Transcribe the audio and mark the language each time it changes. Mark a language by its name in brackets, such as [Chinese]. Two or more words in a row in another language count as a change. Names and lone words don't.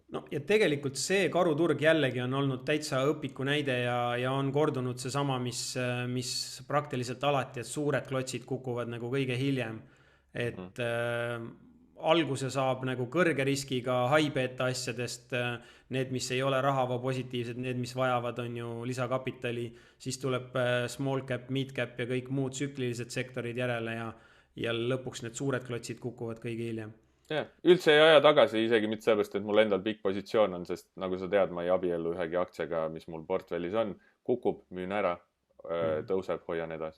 [Estonian] No ja tegelikult see karuturg jällegi on olnud täitsa õpiku näide ja on kordunud see sama, mis praktiliselt alati, et suured klotsid kukuvad nagu kõige hiljem. Et alguse saab nagu kõrge riskiga [English] high beta [Estonian] asjadest, need, mis ei ole rahavoo positiivsed, need, mis vajavad, on ju lisakapitali, siis tuleb [English] small cap, mid cap [Estonian] ja kõik muud tsüklilised sektorid järele ja lõpuks need suured klotsid kukuvad kõige hiljem. Jah, üldse ei aja tagasi, isegi mitte sellepärast, et mul endal pikk positsioon on, sest nagu sa tead, ma ei abiellu ühegi aktsiaga, mis mul portfellis on, kukub, müün ära, tõuseb, hoian edasi.